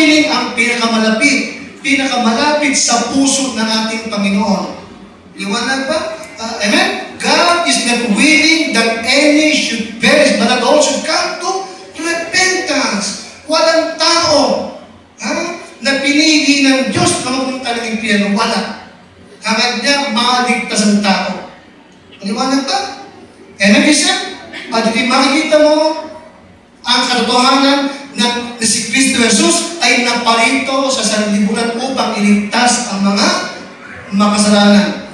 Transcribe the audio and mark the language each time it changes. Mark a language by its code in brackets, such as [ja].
[tl] ang pinakamalapit sa puso ng ating Panginoon. Liwanag ba? Amen? [en] God is not willing that any should perish, but that all should come to repentance. [tl] Walang tao na pinili ng Diyos na mapunta ng impyerno. Wala. Hangad niya maligtas ang tao. Liwanag ba? Amen, Christian? At makikita mo ang katotohanan na si Kristo Jesus ay naparito sa sanlibutan upang iligtas ang mga makasalanan.